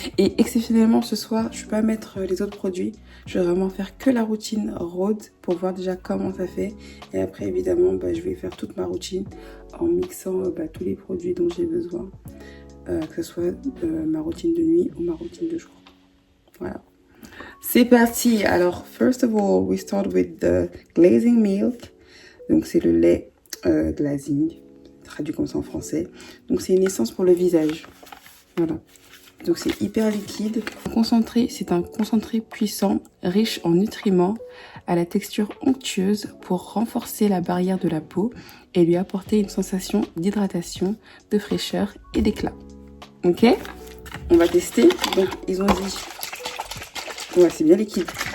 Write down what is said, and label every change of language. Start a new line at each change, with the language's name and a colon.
French: Et exceptionnellement ce soir, je ne vais pas mettre les autres produits. Je vais vraiment faire que la routine Rhode pour voir déjà comment ça fait. Et après évidemment, je vais faire toute ma routine en mixant tous les produits dont j'ai besoin. Que ce soit ma routine de nuit ou ma routine de jour. Voilà. C'est parti.
English: Alors, first of all, we start with the glazing milk.
French: Donc c'est le lait glazing, traduit comme ça en français. Donc c'est une essence pour le visage. Voilà. Donc c'est hyper liquide. Concentré, c'est un concentré puissant, riche en nutriments, à la texture onctueuse pour renforcer la barrière de la peau et lui apporter une sensation d'hydratation, de fraîcheur et d'éclat. Ok? On va tester. Donc ils ont dit... Ouais, c'est bien liquide.